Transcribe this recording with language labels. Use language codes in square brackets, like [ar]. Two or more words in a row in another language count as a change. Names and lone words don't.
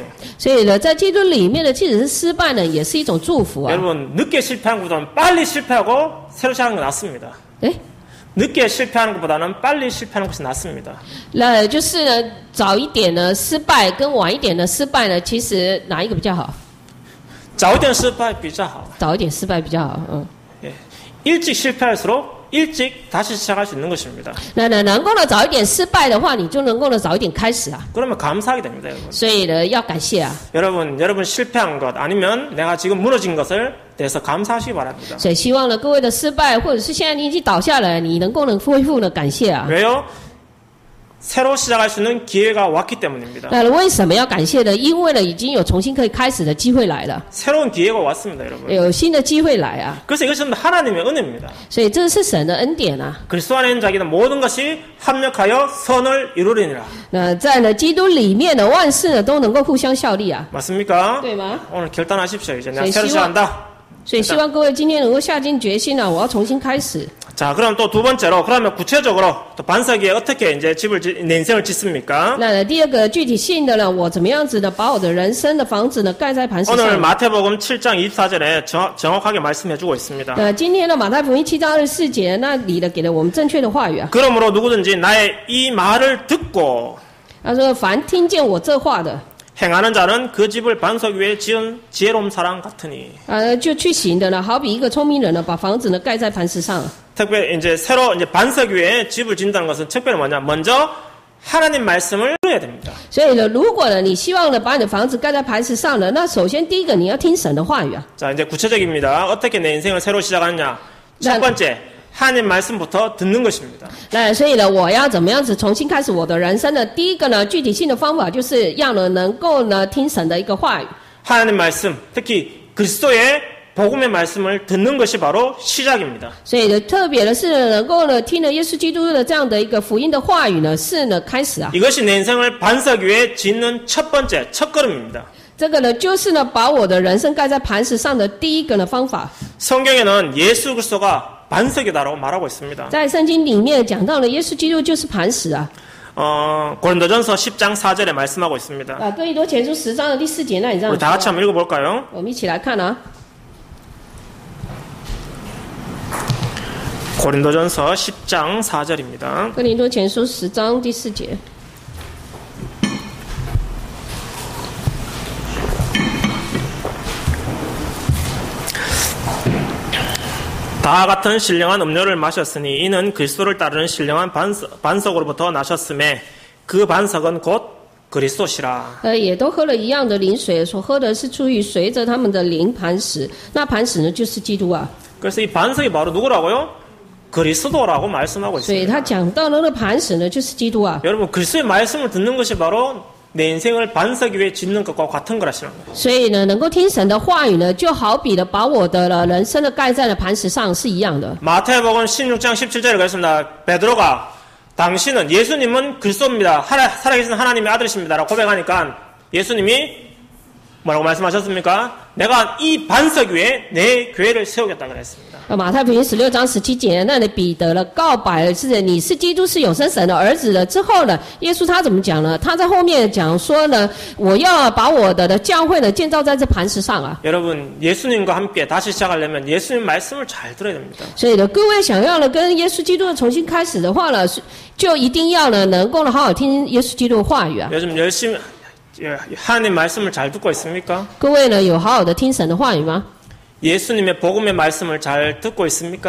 [zh] 所以呢，在基督里面呢，即使是失败呢，也是一种祝福啊。 [ko] 여러분 늦게 실패한 것보다는 빨리 실패하고 새로 시작하는 게 낫습니다. [zh] 诶， [ko] 늦게 실패하는 것보다는 빨리 실패하는 것이 낫습니다. [zh] 那就是呢，早一点呢失败跟晚一点的失败呢，其实哪一个比较好？早一点失败比较好. 早一点失败比较好，嗯。 [ko] 예. 일찍 실패할수록 일찍 다시 시작할 수 있는 것입니다. [zh] 那能够呢早一点失败的话，你就能够呢早一点开始啊。 [ko] 그러면 감사하게 됩니다, 여러분. [zh] 所以呢，要感谢啊。 [ko] 여러분 실패한 것 아니면 내가 지금 무너진 것을 대해서 감사하시기 바랍니다. [zh] 所以希望呢各位的失败，或者是现在你已经倒下了，你能够呢恢复呢感谢啊。 [ko] 왜요? 새로 시작할 수 있는 기회가 왔기 때문입니다. [zh] 那为什么要感谢呢？因为呢已经有重新可以开始的机会来了， [ko] 새로운 기회가 왔습니다, 여러분. [zh] 有新的机会来啊。 [ko] 그래서 이것은 하나님의 은혜입니다. [zh] 所以这是神的恩典啊。 [ko] 그리스도 안에 있는 자기는 모든 것이 합력하여 선을 이루리니라. [zh] 那在呢基督里面的万事呢都能够互相效力啊， [ko] 맞습니까? [zh] 对吗？ [ko] 오늘 결단하십시오. 이제 내가 네, 새로 시원- 시작한다. [zh] 所以希望各位今天能够下定决心啊，我要重新开始。 [ko] 자, 그럼 또 두 번째로 그러면 구체적으로 또 반석 위에 어떻게 이제 내 인생을 짓습니까? [zh] 那第二个具体性的呢，我怎么样子的把我的人生的房子呢盖在磐石 [ko] 오늘 [zh] 上？ [ko] 마태복음 7장 24절에 정확하게 말씀해주고 있습니다. [zh] 今天的马太福音7章24节那里呢给了我们正确的话语啊。 [ko] 그러므로 누구든지 나의 이 말을 듣고 [zh] 他说：“凡听见我这话的， [ko] 행하는 자는 그 집을 반석 위에 지은 지혜로운 사람 같으니. [zh] 就去行的呢，好比一个聪明人呢，把房子呢盖在磐石上。 [ko] 특별히 이제 새로 이제 반석 위에 집을 짓는다는 것은 특별히 뭐냐? 먼저 하나님 말씀을 들어야 됩니다. [zh] 所以呢，如果呢你希望呢把你的房子盖在磐石上呢，那首先第一个你要听神的话语啊。 [ko] 자, 이제 구체적입니다. 어떻게 내 인생을 새로 시작하느냐? 첫 번째, 하나님 말씀부터 듣는 것입니다. [zh] 那所以呢，我要怎么样子重新开始我的人生呢？第一个呢，具体性的方法就是要呢能够呢听神的一个话语。 [ko] 하나님 말씀, 특히 그리스도의 복음의 말씀을 듣는 것이 바로 시작입니다. [zh] 所以呢，特别的是呢能够呢听了耶稣基督的这样的一个福音的话语呢，是呢开始啊。 [ko] 이것이 내 인생을 반석 위에 짓는 첫 번째, 첫 걸음입니다. [zh] 这个呢，就是呢把我的人生盖在磐石上的第一个呢方法。 [ko] 성경에는 예수 그리스도가 반석이다라고 말하고 있습니다. [zh] 在圣经里面讲到了耶稣基督就是磐石啊。 [ko] 고린도전서 10장 4절에 말씀하고 있습니다. [zh] 哥林多前书10章的第4节那里这样 [ko] 우리 다 같이 [zh] 说。 [ko] 한번 읽어볼까요? [zh] 我们一起来看啊。 [ko] 고린도전서 10장 4절입니다. [zh] 哥林多前书10章第4节。 [ko] 다 같은 신령한 음료를 마셨으니 이는 그리스도를 따르는 신령한 반석으로부터 나셨음에 그 반석은 곧 그리스도시라. [zh] 也都喝了一样的灵水，所喝的是出于随着他们的灵磐石，那磐石呢就是基督啊。 [ko] 그래서 이 반석이 바로 누구라고요? 그리스도라고 말씀하고 [zh] 所以他 [ko] 있습니다. [zh] 讲到了那个磐石呢就是基督啊。 [ko] 여러분 그리스도의 말씀을 듣는 것이 바로 내 인생을 반석 위에 짓는 것과 같은 거라시는 거예요. [zh] 所以呢，能够听神的话语呢，就好比的把我的人生的盖在了磐石上是一样的。 [ko] 마태복음 16장 17절에 그랬습니다. 베드로가 당신은 예수님은 그리스도입니다. 살아계신 하나님의 아들이십니다라고 고백하니까 예수님이 뭐라고 말씀하셨습니까? 내가 이 반석 위에 내 교회를 세우겠다 그랬습니다. [zh] 马太福音16章17节，那里彼得了告白是你是基督是永生神的儿子了之后呢，耶稣他怎么讲呢？他在后面讲说呢，我要把我的教会呢建造在这磐石上啊。 [ko] 여러분 예수님과 함께 다시 시작하려면 예수님 말씀을 잘 들어야 됩니다. [zh] 所以呢，各位想要呢跟耶稣基督重新开始的话呢，就一定要呢能够呢好好听耶稣基督的话语啊。 [ko] 요즘 열심히 하나님 말씀을 잘 듣고 있습니까? [zh] 各位呢有好好的听神的话语吗？ [ko] 예수님의 복음의 말씀을 잘 듣고 있습니까?